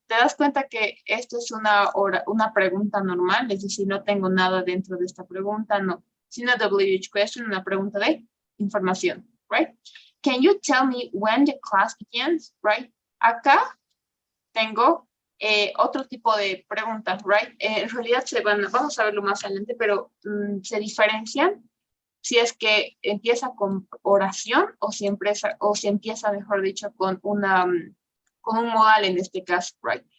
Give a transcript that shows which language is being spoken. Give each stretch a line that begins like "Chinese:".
Spanish: Te das cuenta que esto es una pregunta normal, es decir, no tengo nada dentro de esta pregunta, no. Es una WH question, una pregunta de información, right?
English: Can you tell me when the class begins, right?
Spanish: Acá tengo otro tipo de preguntas, right? En realidad vamos a verlo más adelante, pero se diferencian si es que empieza con oración o si empieza, mejor dicho, con un modal en este caso, right?